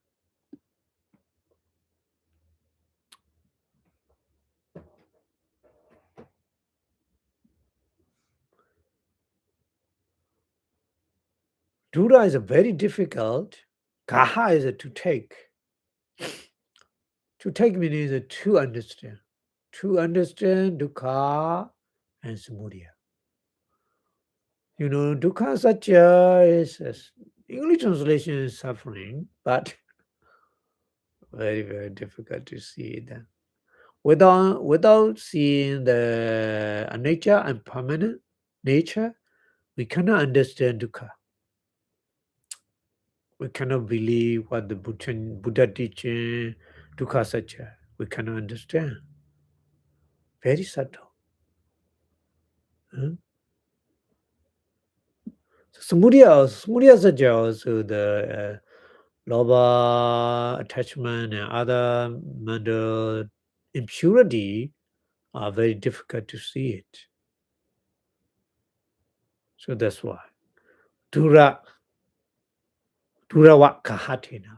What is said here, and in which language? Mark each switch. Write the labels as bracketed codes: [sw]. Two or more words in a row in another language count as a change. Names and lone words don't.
[en] Dura is a very difficult. Kaha is a to take. To take means to understand. To understand dukkha and samudaya. You know, [pi] dukkha satya [en] is English translation is suffering, but very, very difficult to see that. Without seeing the nature and permanent nature, we cannot understand dukkha. We cannot believe what the Buddha teaching, [pi] dukkha satya. [en] We cannot understand. Very subtle. Hmm? So [pi] samudaya satya [en] also the lobha, attachment, and other mental impurity are very difficult to see it. So that's why. [pi] Durawa kahatina.